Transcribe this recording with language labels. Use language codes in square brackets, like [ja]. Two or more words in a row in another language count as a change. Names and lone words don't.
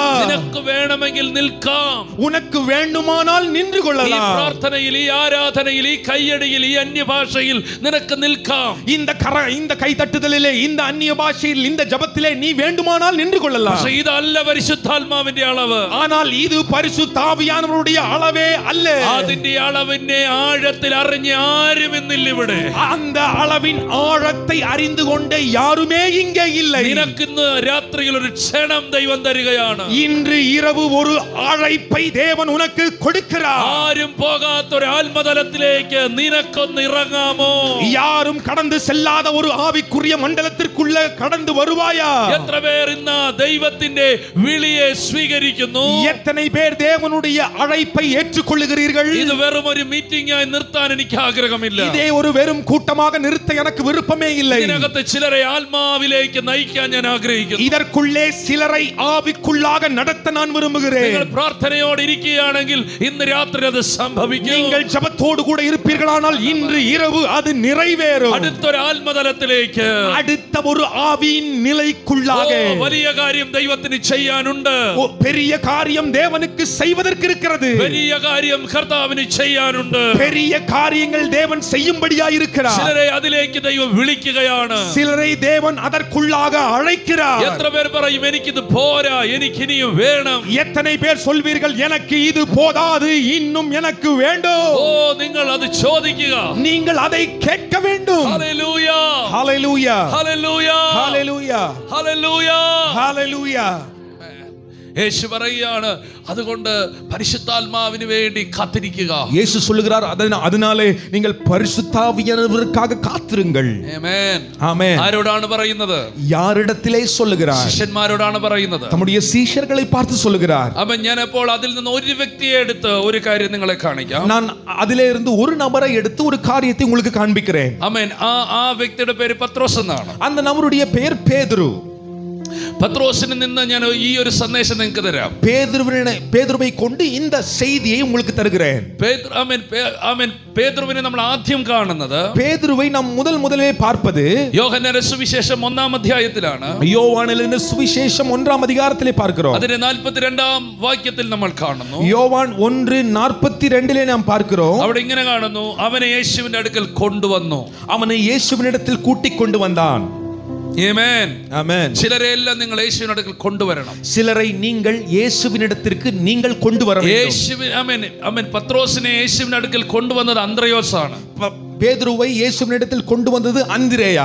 [ml] നിനക്ക് വേണമെങ്കിൽ നിൽക്കാം. [ta] உனக்கு வேண்டுமானால் நின்று [ml] ഈ [ta] கொள்ளலாம். [ml] പ്രാർത്ഥനയിൽ, ഈ ആരാധനയിൽ, ഈ കയ്യടിയിൽ, ഈ അന്യഭാഷയിൽ നിനക്ക് നിൽക്കാം. [ta] இந்த கைதட்டுதலிலே, இந்த அந்நிய பாஷையில், இந்த ஜபத்திலே நீ வேண்டுமானால் நின்று கொள்ளலாம். [ml] പക്ഷേ ഇതല്ല പരിശുദ്ധാത്മാവിന്റെ അളവ്. [ta] ஆனால் இது பரிசுத்த ஆவியானவருடைய அளவே அல்ல. [ml] അതിന്റെ അളവിനെ ആഴത്തിൽ അറിഞ്ഞ ആരും ഇന്നില്ല ഇവിടെ. [ta] அந்த அளவின் ஆழத்தை அறிந்து கொண்ட யாருமே இங்கே இல்லை. [ml] നിനക്ക് ഇന്ന് രാത്രിയിൽ ഒരു ക്ഷണം ദൈവം തരികയാണ്. [ta] இன்று இரவு ஒரு அழைப்பை தேவன் உனக்கு கொடுக்கிறார். [ml] ആരും പോകാത്ത ഒരു ആത്മതലത്തിലേക്ക് നിനക്കൊന്ന് ഇറങ്ങാമോ? [ta] யாரும் கடந்து செல்லாத ஒரு ஆவிக்குரிய மண்டலத்திற்குள்ள கடந்து வருவாயா? [ml] എത്ര പേർ ഇന്ന് ദൈവത്തിന്റെ വിളിയെ സ്വീകരിക്കുന്നു? [ta] எத்தனை பேர் தேவனுடைய அழைப்பை ஏற்றுக்கொள்ளுகிறீர்கள்? [ml] ഇത് വെറും ഒരു മീറ്റിംഗ് ആയി നിർത്താൻ എനിക്ക് ആഗ്രഹമില്ല. [ta] இதே ஒரு வெறும் கூட்டமாக நிறுத்த எனக்கு விருப்பமே இல்லை. [ml] ഇതിനകത്ത് ചിലരെ ആത്മാവിലേക്ക് നയിക്കാൻ ഞാൻ ആഗ്രഹിക്കുന്നു. [ta] இதற்குள்ளே சிலரை ஆவிக்குள்ளாக நடத்த நான் விரும்புகிறேன். [ml] നിങ്ങൾ പ്രാർത്ഥനയോടെ ഇരിക്കുകയാണെങ്കിൽ ഇന്ന് രാത്രി അത് സംഭവിക്കും. [ta] நீங்கள் ஜெபத்தோடு கூட இருப்பீர்களானால் இன்று இரவு அது நிறைவேறும். [ml] അടുത്തൊരു ആത്മതലത്തിലേക്ക്, [ta] அடுத்த ஒரு ஆவியின் நிலைக்குள்ளாக [ml] വലിയ കാര്യം ദൈവത്തിന് ചെയ്യാനുണ്ട്. [ta] பெரிய காரியம் தேவனுக்கு செய்வதற்கு இருக்கிறது. [ml] വലിയ കാര്യം കർത്താവിന് ചെയ്യാനുണ്ട്. [ta] பெரிய காரியங்கள் தேவன் செய்யும்படியாய் இருக்கிறார். [ml] ചിലരെ അതിലേക്ക് ദൈവം വിളിക്കുകയാണ്. [ta] சிலரை தேவன் அதற்குள்ளாக அழைக்கிறார். [ml] എത്ര പേർ പറയും, എനിക്കിത് പോരാ, എനിക്ക് ഇനിയും വേണം? [ta] எத்தனை பேர் சொல்வீர்கள், எனக்கு இது போதாது, இன்னும் எனக்கு வேண்டும்? [ml] ഓ, നിങ്ങൾ അത് ചോദിക്കുക. [ta] நீங்கள் அதை கேட்க வேண்டும். [ml] ഹല്ലേലൂയ, [ta] ஹல்லேலூயா, [ml] ഹല്ലേലൂയ, [ta] ஹல்லேலூயா, [ml] ഹല്ലേലൂയ, [ta] ஹல்லேலூயா. [ml] യേശു പറയുകയാണ്, അതുകൊണ്ട് പരിശുദ്ധാത്മാവിന് വേണ്ടി കാത്തിരിക്കുക. [ta] இயேசு சொல்லுகிறார், அதனாலே நீங்கள் பரிசுத்தாவியானவருக்காக காத்திருங்கள். [ml] ആമേൻ. [ta] ஆமென். [ml] ആരോടാണ് പറയുന്നത്? [ta] யாரிடத்திலே சொல்லுகிறார்? [ml] ശിഷ്യന്മാരോടാണ് പറയുന്നത്. [ta] தம்முடைய சீஷர்களை பார்த்து சொல்லுகிறார். [ml] അവൻ ഞാൻ അപ്പോൾ അതിൽ നിന്ന് ഒരു വ്യക്തിയെ എടുത്ത് ഒരു കാര്യം നിങ്ങളെ കാണിക്കാം. [ta] நான் அதிலே இருந்து ஒரு நபரை எடுத்து ஒரு காரியத்தை உங்களுக்கு காண்பிக்கிறேன். [ml] ആമേൻ. ആ വ്യക്തിയുടെ പേര് പത്രോസ് എന്നാണ്. [ta] அந்த நபருடைய பெயர் பேதுரு. [ml] പത്രോസിന് നിന്ന് ഞാൻ ഈ ഒരു സന്ദേശം നിങ്ങൾക്ക് തരാം. [ta] பேதுருவை கொண்டு இந்த செய்தியை உங்களுக்கு தருகிறேன். [ml] പേതുരുവിനെ നമ്മൾ ആദ്യം കാണുന്നത്, [ta] பேதுருவை நாம் முதலிலே பார்ப்பது [ml] യോഹന്നാന്റെ സുവിശേഷം 1-ാം അധ്യായത്തിലാണ്. [ta] யோவானின் சுவிசேஷம் 1-ஆம் அதிகாரத்திலே பார்க்கிறோம். [ml] അതിന്റെ 42-ാം വാക്യത്തിൽ നമ്മൾ കാണുന്നു. [ta] யோவான் 1:42 நாம் பார்க்கிறோம். [ml] അവിടെ ഇങ്ങനെ കാണുന്നു, അവനെ യേശുവിന്റെ അടുക്കൽ കൊണ്ടുവന്നു. [ta] அவனை இயேசுவினிடத்தில் கூட்டிக் கொண்டு வந்தான். [ml] ആമേൻ. [ta] ஆமென். [ml] ചിലരെല്ലാം നിങ്ങൾ യേശുവിന്റെ അടുക്കൽ കൊണ്ടുവരണം. [ta] சிலரை நீங்கள் இயேசுவினிடத்திற்கு நீங்கள் கொண்டு வர வேண்டும். [ml] യേശുവിൻ ആമേൻ. പത്രോസിനെ യേശുവിന്റെ അടുക്കൽ കൊണ്ടുവന്നത് അന്ത്രയോസാണ്. [ta] பேதுருவை இயேசுவினிடத்தில் கொண்டு வந்தது அந்திரேயா.